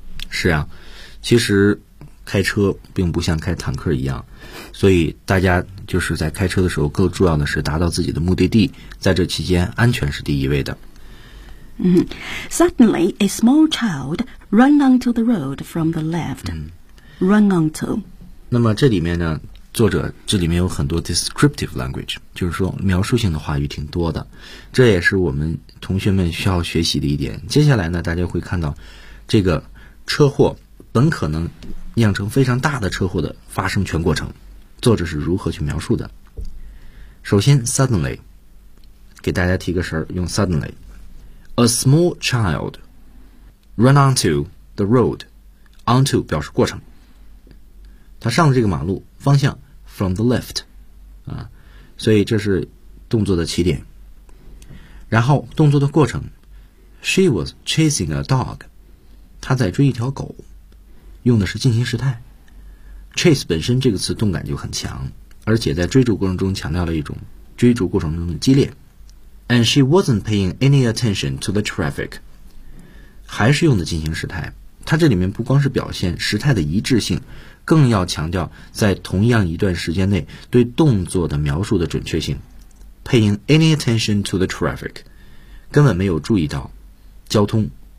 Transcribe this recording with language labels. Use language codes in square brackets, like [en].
[zh] 是啊，其实开车并不像开坦克一样，所以大家就是在开车的时候更重要的是达到自己的目的地，在这期间安全是第一位的。 [en] Suddenly, a small child ran onto the road from the left. Run onto. [zh] 那么这里面呢，作者这里面有很多 [en] descriptive language， [zh] 就是说描述性的话语挺多的。这也是我们同学们需要学习的一点。接下来呢，大家会看到这个车祸本可能酿成非常大的车祸的发生全过程，作者是如何去描述的。首先 suddenly， 给大家提个神，用 suddenly。 [en] A small child ran onto the road. [zh] Onto 表示过程，他上了这个马路，方向 [en] from the left， [zh] 啊，所以这是动作的起点。然后动作的过程 [en] ，She was chasing a dog. [zh] 他在追一条狗，用的是进行时态。Chase 本身这个词动感就很强，而且在追逐过程中强调了一种追逐过程中的激烈。 [en] And she wasn't paying any attention to the traffic. [zh] 还是用的进行时态，它这里面不光是表现时态的一致性，更要强调在同样一段时间内对动作的描述的准确性。 [en] Paying any attention to the traffic， [zh] 根本没有注意到交通。